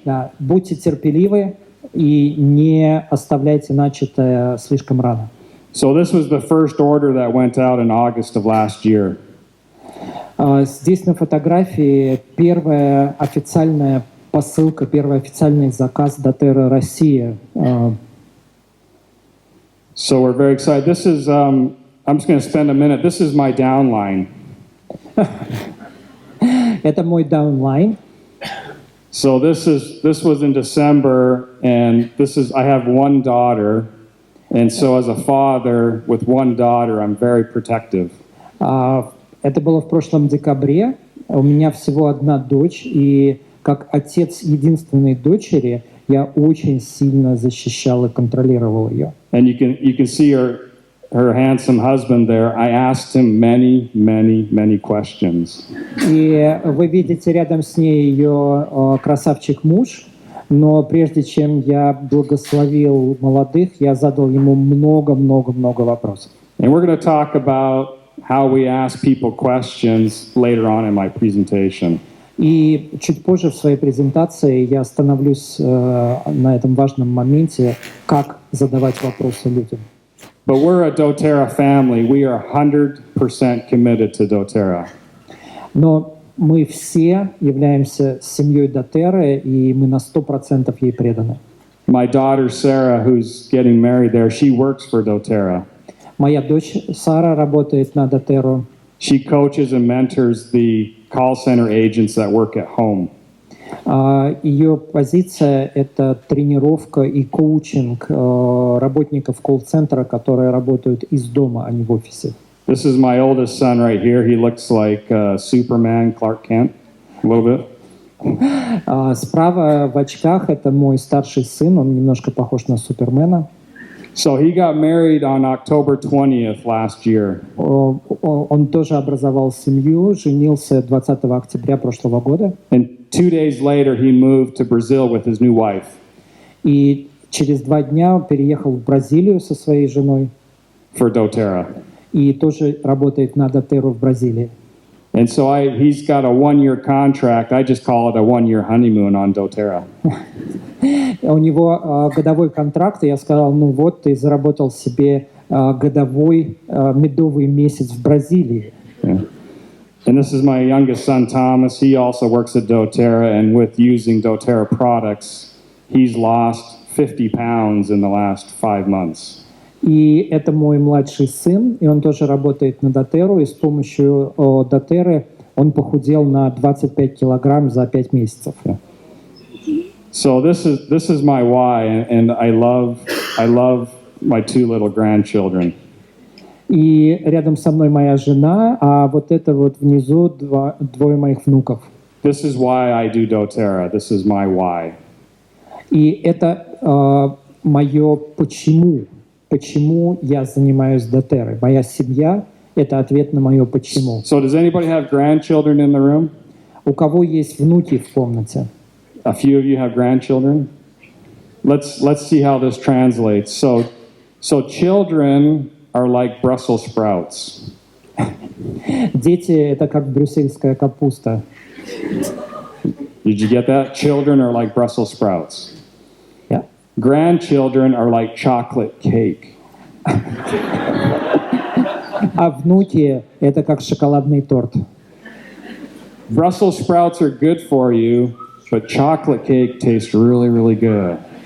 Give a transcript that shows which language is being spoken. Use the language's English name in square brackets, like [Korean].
[Russian] Да, будьте терпеливы и не оставляйте начатое слишком рано. [English] So this was the first order that went out in August of last year. [Russian] Здесь на фотографии первая официальная посылка, первый официальный заказ доTERRA Россия. [English] So we're very excited. This is, I'm just going to spend a minute. This is my downline. [Russian] Это мой даунлайн. [English] So this was in December, and I have one daughter, and so as a father with one daughter, I'm very protective. [Russian] Это было в прошлом декабре. У меня всего одна дочь, и как отец единственной дочери я очень сильно защищал и контролировал ее. [English] And you can see her handsome husband there. I asked him many questions. [Russian] И вы видите рядом с ней ее красавчик муж, но прежде чем я благословил молодых, я задал ему много вопросов. [English] And we're going to talk about how we ask people questions later on in my presentation. [Russian] И чуть позже в своей презентации я остановлюсь на этом важном моменте, как задавать вопросы людям. [English] But we're a doTERRA family. We are 100% committed to doTERRA. [Russian] Но мы все являемся семьей доTERRA, и мы на 100% ей преданы. [English] My daughter Sarah, who's getting married there, she works for doTERRA. [Russian] Моя дочь Сара работает на доTERRA. [English] She coaches and mentors the call center agents that work at home. [Russian] Ее позиция — это тренировка и коучинг работников колл-центра, которые работают из дома, а не в офисе. [English] This is my oldest son right here. He looks like Superman, Clark Kent, a little bit. [Russian] Справа в очках — это мой старший сын, он немножко похож на Супермена. [English] So he got married on October 20th last year. [Russian] Он тоже образовал семью, женился 20 октября прошлого года. [English] And 2 days later, he moved to Brazil with his new wife. [Russian] И через 2 дня переехал в Бразилию со своей женой. [English] For doTERRA. [Russian] И тоже работает на doTERRA в Бразилии. [English] And so he's got a 1-year contract. I just call it a 1-year honeymoon on doTERRA. [Russian] У него годовой контракт, и я сказал, ну вот, ты заработал себе годовой медовый месяц в Бразилии. [English] Yeah. And this is my youngest son, Thomas. He also works at doTERRA, and with using doTERRA products, he's lost 50 pounds in the last 5 months. [Russian] И это мой младший сын, и он тоже работает на doTERRA, и с помощью doTERRA он похудел на 25 килограмм за 5 месяцев. [English] Yeah. So this is my why, and I love my 2 little grandchildren. [Russian] И рядом со мной моя жена, а вот это вот внизу двое моих внуков. [English] This is why I do doTERRA. This is my why. [Russian] И это мое почему. Почему я занимаюсь doTERRA. Моя семья — это ответ на мое почему. [English] So does anybody have grandchildren in the room? [Russian] У кого есть внуки в комнате? [English] A few of you have grandchildren. Let's see how this translates. So children are like Brussels sprouts. [Russian] Дети — это как брюссельская капуста. [English] Did you get that? Children are like Brussels sprouts. Yeah. Grandchildren are like chocolate cake. [Russian] А внуки — это как шоколадный торт. [English] Brussels sprouts are good for you, but chocolate cake tastes really, really good.